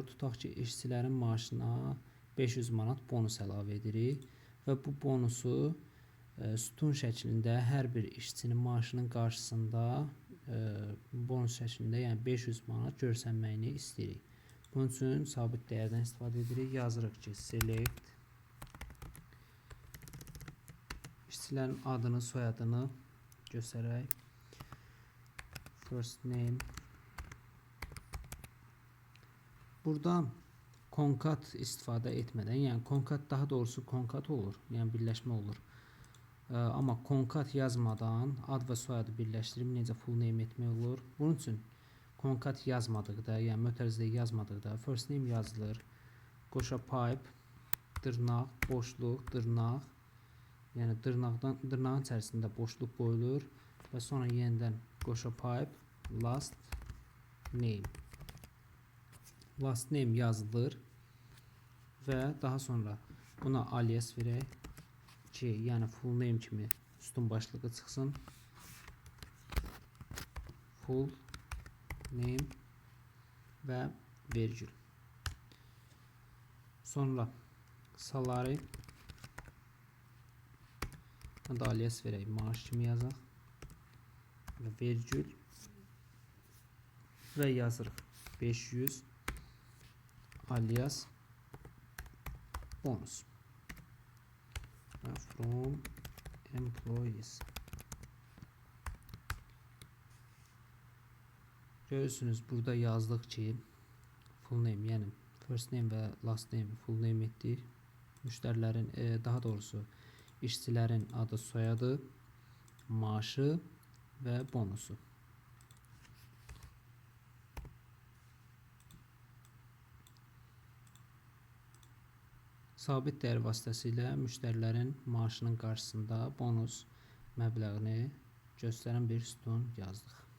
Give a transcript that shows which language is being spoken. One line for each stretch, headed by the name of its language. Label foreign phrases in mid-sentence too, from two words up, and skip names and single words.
Azerbaijani: Tutaq ki, işçilərin maaşına 500 manat bonus əlavə edirik və bu bonusu sütun şəklində hər bir işçinin maaşının qarşısında bonus şəklində, yəni 500 manat görsənməyini istəyirik. Bunun üçün sabit dəyərdən istifadə edirik. Yazırıq ki, select işçilərin adını, soyadını göstərək.
English: First name.
Azerbaijani: Burada konkat istifadə etmədən, yəni konkat daha doğrusu konkat olur, yəni birləşmə olur. Amma konkat yazmadan ad və soyadı birləşdirib necə
English: full name
Azerbaijani: etmək olur? Bunun üçün konkat yazmadıqda, yəni mötərizədə yazmadıqda
English: first name
Azerbaijani: yazılır. Qoşa pipe, dırnaq, boşluq, dırnaq. Yəni dırnağın içərisində boşluq qoyulur və sonra yenidən qoşa pipe,
English: last name. Last name
Azerbaijani: yazılır və daha sonra buna alias verək ki, yəni
English: full name
Azerbaijani: kimi sütun başlığı çıxsın.
English: Full name
Azerbaijani: və vergül. Sonra salary da alias verək, maaş kimi yazaq və vergül və yazırıq 500 alias bonus və
English: from employees.
Azerbaijani: Görürsünüz, burada yazdıq ki,
English: full name,
Azerbaijani: yəni
English: first name
Azerbaijani: və
English: last name full name
Azerbaijani: etdik. Müştərilərin, daha doğrusu işçilərin adı, soyadı, maaşı və bonusu. Sabit dəyər vasitəsilə müştərilərin maaşının qarşısında bonus məbləğini göstərən bir sütun yazdıq.